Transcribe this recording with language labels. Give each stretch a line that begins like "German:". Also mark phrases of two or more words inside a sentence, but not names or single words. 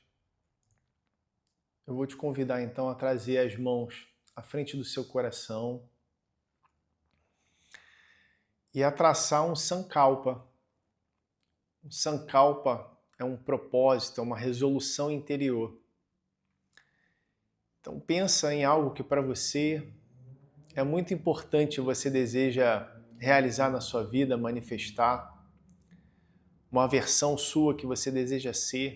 Portuguese: Eu vou te convidar então a trazer as mãos à frente do seu coração e a traçar um sankalpa. Um sankalpa é um propósito, é uma resolução interior. Então pensa em algo que para você é muito importante, você deseja realizar na sua vida, manifestar, uma versão sua que você deseja ser.